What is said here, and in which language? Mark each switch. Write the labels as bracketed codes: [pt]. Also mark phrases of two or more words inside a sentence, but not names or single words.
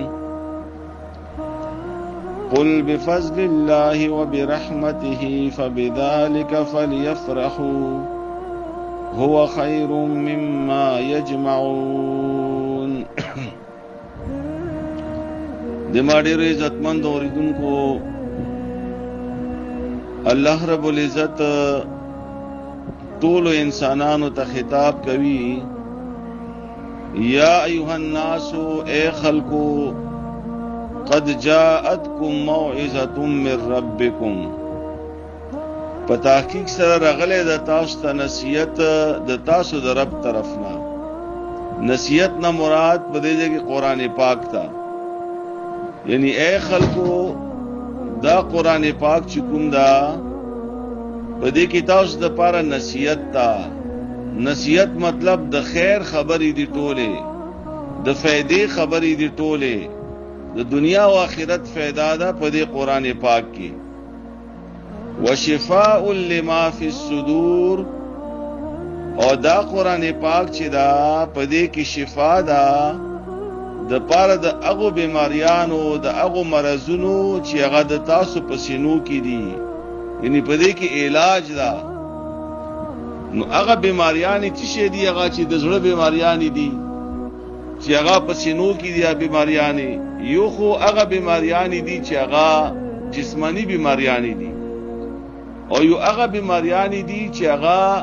[ar] قل بفضل الله وبرحمته فبذلك فليفرحوا هو خیر مما یجمعون. [ps] دما ډېر عزتمند اوریدونکو، [ar] الله رب العزت [ps] ټول انسانانو ته خطاب کوي، [ar] یا ایها الناس، [ps] اے خلقو، [ar] قد جاءتکم موعظة من ربکم، [ps] په تحقیق سره راغلی د تاسو ته نصیحت د تاسو د رب طرفنا. نصیحت نه مراد په دې ځای کې قرآن پاک تا، یعنی اے خلقو دا قرآن پاک چې کوم دا په دې کې تاسو د پاره نصیحت تا. نصیحت مطلب د خیر خبرې دي ټوله، د فائدې خبرې دي ټوله، د دنیا او آخرت فائدہ ده په دې قرآن پاک کې. [ar] وشفاء لما فی الصدور، [ps] او دا قرآن پاک چې دا پدې کې شفا دا د پاره د هغو بیماریانو، د هغو مرضونو چې هغه د تاسو په سینو کې دي، یعنی پدې کې علاج دا. نو هغه بیماریان چې شي دي، هغه چې د زړه بیماریان دي چې هغه په سینو کې دي، بیماریان یو خو هغه بیماریان دي چې هغه جسمانی بیماریان دي، او یو هغه بیماریان دي چې هغه